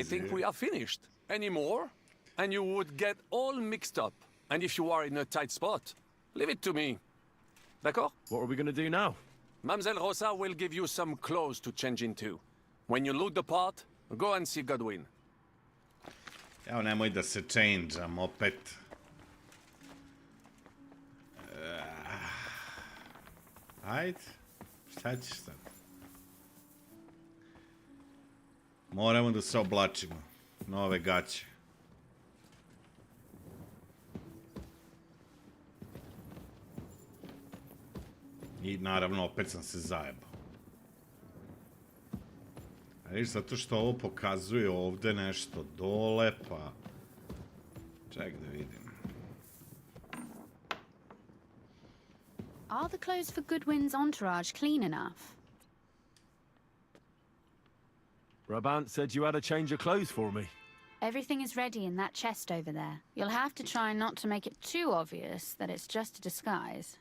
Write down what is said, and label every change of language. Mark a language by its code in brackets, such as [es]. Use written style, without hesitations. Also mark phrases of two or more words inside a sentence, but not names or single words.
[en] I think we are finished. Any more? And you would get all mixed up. And if you are in a tight spot, leave it to me. D'accord? What are we going to do now? Mamselle Rosa will give you some clothes to change into. When you look the part, go and see Godwin. [sr] Evo, nemoj da se change-am opet. Ajde, šta ćeš sad? Moramo da se oblačimo. Nove gaće. I naravno opet sam se zajebao. A viš, zato što ovo pokazuje ovde nešto dole, pa... Ček da vidim. [en] Are the clothes for Goodwin's entourage clean enough? Brabant said you had a change of clothes for me. Everything is ready in that chest over there. You'll have to try not to make it too obvious that it's just a disguise.